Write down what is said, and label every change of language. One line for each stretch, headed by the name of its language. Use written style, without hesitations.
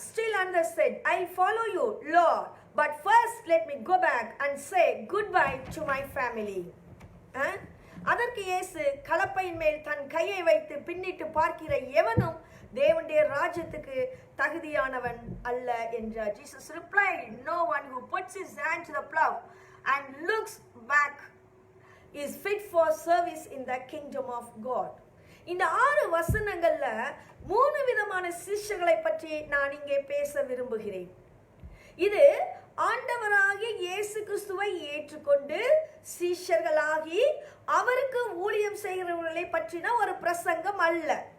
English: Still another said, I follow you, Lord, but first let me go back and say goodbye to my family.
Tamil: அதற்கு இயேசு, கலப்பையின் மேல் தன் கையை வைத்து பின்னிட்டு பார்க்கிற எவனும் தேவனுடைய ராஜ்யத்துக்கு தகுதியானவன் அல்ல என்றார்.
English: Jesus replied, no one who puts his hand to the plow and looks back is fit for service in the kingdom of God.
Tamil: இந்த 6 வசனங்கள்ல 3 விதமான சிஷ்யர்களை பற்றி நான் இங்கே பேச விரும்புகிறேன். இது ஆண்டவராகிய இயேசு கிறிஸ்துவை ஏற்றுக்கொண்டு சீஷர்களாகி அவருக்கு ஊழியம் செய்கிறவர்களை பற்றின ஒரு பிரசங்கம் அல்ல.